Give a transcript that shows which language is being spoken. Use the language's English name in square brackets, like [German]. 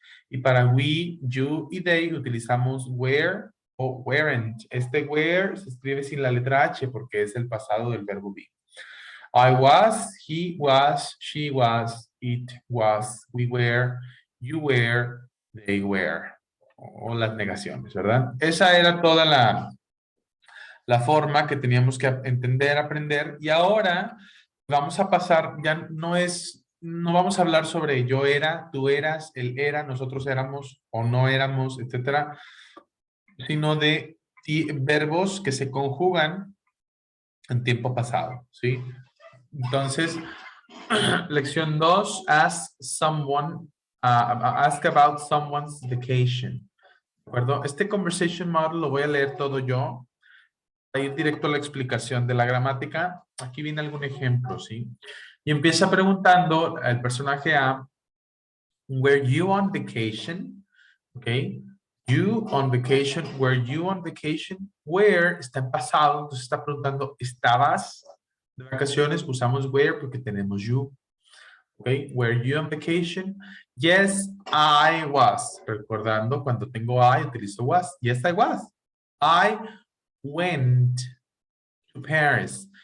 [Spanish] Y para we, you y they utilizamos were o weren't. Este were se escribe sin la letra H porque es el pasado del verbo be. [English] I was, he was, she was, it was, we were, you were, they were. [Spanish] O las negaciones, ¿verdad? Esa era toda la forma que teníamos que entender, aprender. Y ahora vamos a pasar, ya no vamos a hablar sobre yo era, tú eras, él era, nosotros éramos o no éramos, etcétera, sino de verbos que se conjugan en tiempo pasado, ¿sí? Entonces, lección 2, [English] ask about someone's vacation. [Spanish] ¿De acuerdo? Este conversation model lo voy a leer todo yo. A ir directo a la explicación de la gramática. Aquí viene algún ejemplo, ¿sí? Y empieza preguntando al personaje A, [English] were you on vacation? [Spanish] ¿Ok? [English] You on vacation, were you on vacation? [Spanish] Where está en pasado, entonces está preguntando, ¿estabas de vacaciones? Usamos where porque tenemos you. ¿Ok? [English] Were you on vacation? Yes, I was. [Spanish] Recordando, cuando tengo I, utilizo was. [English] Yes, I was. I went to Paris.